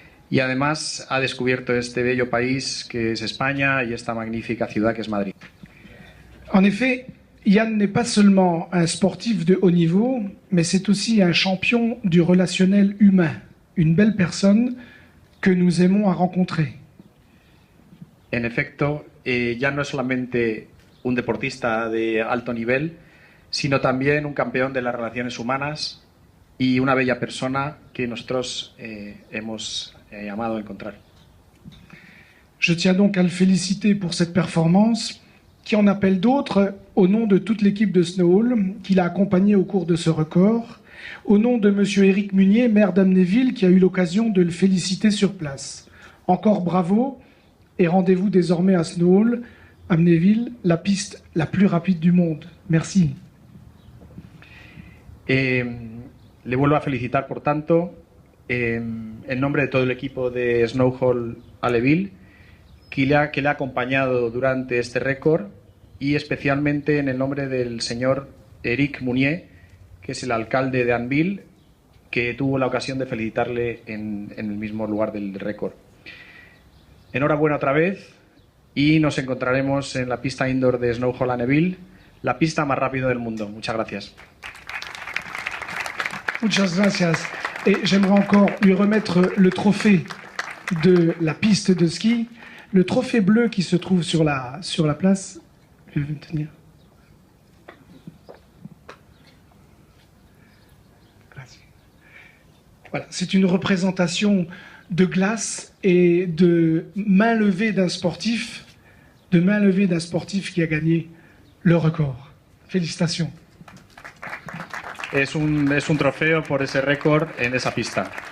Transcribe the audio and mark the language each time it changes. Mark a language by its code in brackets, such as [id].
[es] Y además ha descubierto este bello país que es España y esta magnífica ciudad que es Madrid. [fr] En effet, Jan n'est pas seulement un sportif de haut niveau, mais c'est aussi un champion du relationnel humain, une belle personne que nous aimons à rencontrer. [es] En efecto, Jan no es solamente un deportista de alto nivel, sino también un campeón de las relaciones humanas y una bella persona que nosotros hemos amado encontrar. [fr] Je tiens donc à le féliciter pour cette performance, qui en appelle d'autres au nom de toute l'équipe de Snowhall qui l'a accompagné au cours de ce record, au nom de M. Éric Munier, maire d'Amnéville, qui a eu l'occasion de le féliciter sur place. Encore bravo et rendez-vous désormais à Snowhall, Amnéville, la piste la plus rapide du monde. Merci. [es] Le vuelvo a felicitar, por tanto, en nombre de todo el equipo de Snowhall Amnéville, que le ha acompañado durante este récord, y especialmente en el nombre del señor Éric Munier, que es el alcalde de Anvil, que tuvo la ocasión de felicitarle en el mismo lugar del récord. Enhorabuena otra vez y nos encontraremos en la pista indoor de Snowhall Amnéville, la pista más rápida del mundo. Muchas gracias. Muchas gracias. [fr] Et j'aimerais encore lui remettre le trophée de la piste de ski, le trophée bleu qui se trouve sur la place. Je vais tenir. Voilà, c'est une représentation de glace et de main levée d'un sportif, qui a gagné le record. Félicitations. [es] Es un trofeo por ese récord en esa pista.